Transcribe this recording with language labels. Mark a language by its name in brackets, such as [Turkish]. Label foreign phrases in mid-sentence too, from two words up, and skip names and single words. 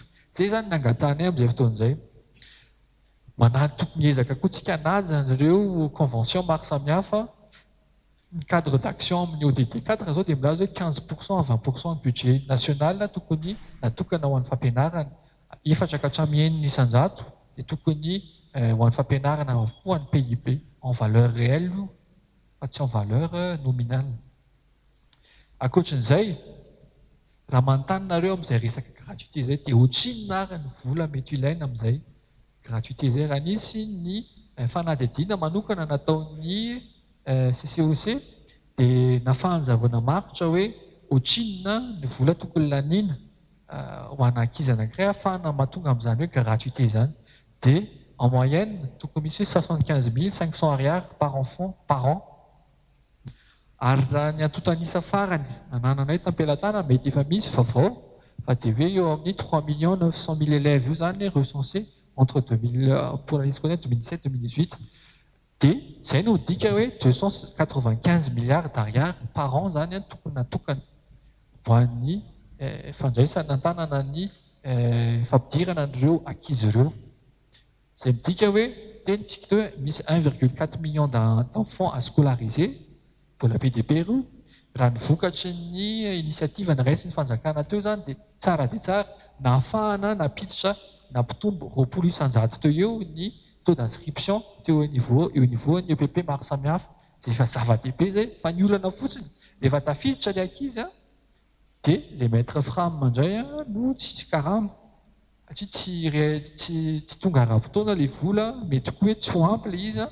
[Malagasy] Zay zany nangatahany amin'izay fotoana izay. Tokony ezaka koa tsika hanaja ireo convention maro samihafa. Ny [French] cadre d'action [Malagasy] amin'ny ODD 4 zao dia milaza hoe 15% à 20% ny [French] budget national [Malagasy] tokony natokana ho an'ny fampianarana. Efatra ka hatramin'ny enina isan-jato dia tokony ho an'ny fampianarana avokoa ny PIB [French] en valeur réelle [Malagasy] fa tsy [French] en valeur nominale. [Malagasy] Ankoatrin'izay, raha manontany amin'izay resaka gratuité izay dia ohatrinona ary ny vola mety ilaina amin'izay gratuité izay raha nisy ny fanadihadiana manokana nataon'ny CCOC dia nafahanzavana maritra hoe ohatrinona ny vola tokony laniana ho ana ankizy anankiray ahafahana mahatonga amin'izany hoe gratuité izany. Dia en moyenne tokony misy hoe 75 500 ariary [French] par enfant par an. [Malagasy] Ary raha ny antotanisa farany anananay tampelantana mety efa misy vaovao fa dia hoe eo amin'ny 3 900 000 élèves io zany [French] recensé entre 2000 pour l'année scolaire 2017-2018. [Malagasy] Dia izay no dika hoe 295 [French] milliards d'ariary par an [Malagasy] zany tokony natokana ho an'ny fandraisana antanana ny fampidirana an'ireo ankizy ireo. Izay midika hoe tenitsika teo hoe misy 1,4 [French] million d'enfants à scolariser [Malagasy] mbola PDP ireo. Raha ny vokatry ny initiative niraisy ny fanjakana teo zany dia tsara nahafahana napiditra nampitombo 20 isan-jato teo eo ny [French] taux d'inscription [Malagasy] teo [French] au niveau [Malagasy] ny EPP maro samihafa. Izay efa zava-dehibe zay fa ny olana fotsiny rehefa tafiditra ilay ankizy dia ilay [French] maître frame [Malagasy] mandray no tsy karama satria tsy tonga ara-potoana ilay vola, mety koa hoe tsy ho ampy ilay izy.